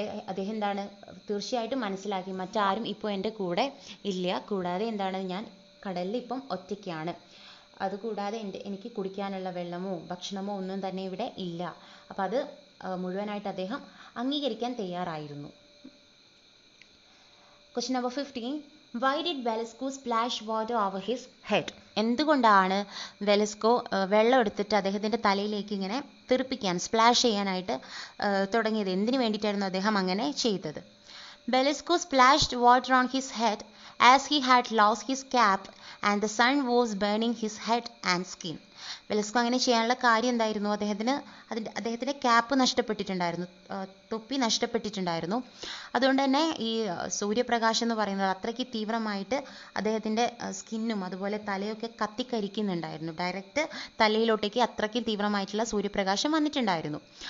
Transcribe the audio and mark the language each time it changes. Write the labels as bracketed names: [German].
[Malayalam] അദ്ദേഹം എന്താണ്, തീർച്ചയായിട്ടും മനസ്സിലാക്കി, മറ്റാരും ഇപ്പോൾ എൻ്റെ കൂടെ ഇല്ല, കൂടാതെ എന്താണ്, ഞാൻ കടലിൽ ഇപ്പം ഒറ്റയ്ക്കാണ്, അതുകൂടാതെ എനിക്ക് കുടിക്കാനുള്ള വെള്ളമോ ഭക്ഷണമോ ഒന്നും തന്നെ ഇവിടെ ഇല്ല. അപ്പം അത് മുഴുവനായിട്ട് അദ്ദേഹം അംഗീകരിക്കാൻ തയ്യാറായിരുന്നു. [English] Question number 15. Why did Velasco splash water over his head? [Malayalam] എന്തുകൊണ്ടാണ് വെലസ്കോ വെള്ളം എടുത്തിട്ട് അദ്ദേഹത്തിൻ്റെ തലയിലേക്ക് ഇങ്ങനെ തെറിപ്പിക്കാൻ, സ്പ്ലാഷ് ചെയ്യാനായിട്ട് തുടങ്ങിയത്, എന്തിനു വേണ്ടിയിട്ടായിരുന്നു അദ്ദേഹം അങ്ങനെ ചെയ്തത്? [English] Velasco splashed water on his head as he had lost his cap and the sun was burning his head and skin. [Malayalam] Velasco അങ്ങനെ ചെയ്യാനുള്ള കാര്യം എന്തായിരുന്നു, അദ്ദേഹത്തിൻ്റെ ക്യാപ്പ് നഷ്ടപ്പെട്ടിട്ടുണ്ടായിരുന്നു, തൊപ്പി നഷ്ടപ്പെട്ടിട്ടുണ്ടായിരുന്നു. അതുകൊണ്ട് തന്നെ ഈ സൂര്യപ്രകാശം എന്ന് പറയുന്നത് അത്രയ്ക്ക് തീവ്രമായിട്ട് അദ്ദേഹത്തിൻ്റെ സ്കിന്നും അതുപോലെ തലയൊക്കെ കത്തിക്കരിക്കുന്നുണ്ടായിരുന്നു. ഡയറക്റ്റ് തലയിലോട്ടേക്ക് അത്രയ്ക്ക് തീവ്രമായിട്ടുള്ള സൂര്യപ്രകാശം വന്നിട്ടുണ്ടായിരുന്നു.